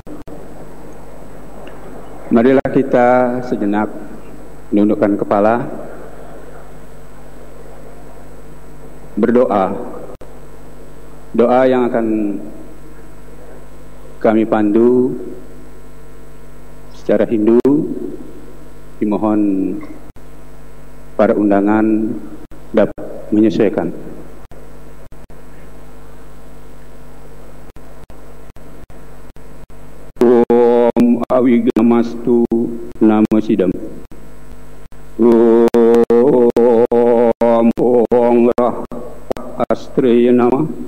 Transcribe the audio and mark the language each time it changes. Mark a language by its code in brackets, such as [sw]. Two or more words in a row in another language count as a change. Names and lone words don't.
[id] Marilah kita sejenak menundukkan kepala, berdoa. Doa yang akan kami pandu secara Hindu, dimohon para undangan dapat menyesuaikan. [sa] Om Awigamastu Namo Sidam. Om Rah Astreya Nama.